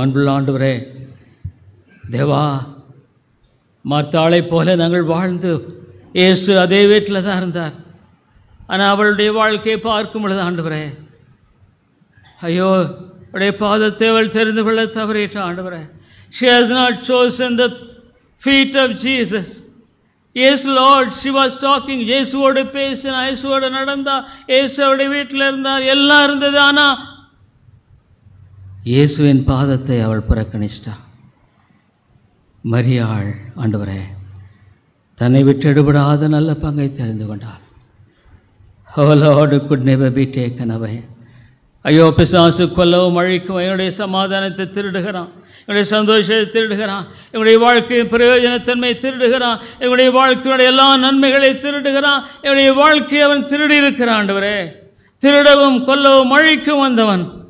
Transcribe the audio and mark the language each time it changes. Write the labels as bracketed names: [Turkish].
[Tamil] அன்புள்ள ஆண்டவரே, தேவா, மார்த்தாளை போல நாங்கள் வாழ்ந்து, இயேசு அதே வீட்டில் தான் இருந்தார். ஆனால் அவளுடைய வாழ்க்கையை பார்க்கும் பொழுது ஆண்டவரே, ஐயோ அவருடைய பாதத்தை அவள் தெரிந்து கொள்ள தவறிட்ட ஆண்டவரே. [English] She has not chosen the feet of Jesus. Yes Lord, she was talking. [Tamil] இயேசுவோடு பேசினா, இயேசுவோடு நடந்தா, இயேசு அவருடைய வீட்டில் இருந்தார், எல்லாம் இருந்தது. ஆனால் இயேசுவின் பாதத்தை அவள் புறக்கணிச்சிட்டா. மரியாள் ஆண்டவரே தன்னை விட்டு எடுபடாத நல்ல பங்கை தெரிந்து கொண்டாள். [English] Oh Lord, it could never be taken away. [Tamil] ஐயோ, பிசாசு கொல்லவும் அழிக்கும் என்னுடைய சமாதானத்தை திருடுகிறான், என்னுடைய சந்தோஷத்தை திருடுகிறான், என்னுடைய வாழ்க்கையின் பிரயோஜனத்தன்மை திருடுகிறான், என்னுடைய வாழ்க்கையுடைய எல்லா நன்மைகளை திருடுகிறான். என்னுடைய வாழ்க்கையை அவன் திருடி இருக்கிறான். ஆண்டவரே, திருடவும் கொல்லவும் அழிக்கும் வந்தவன்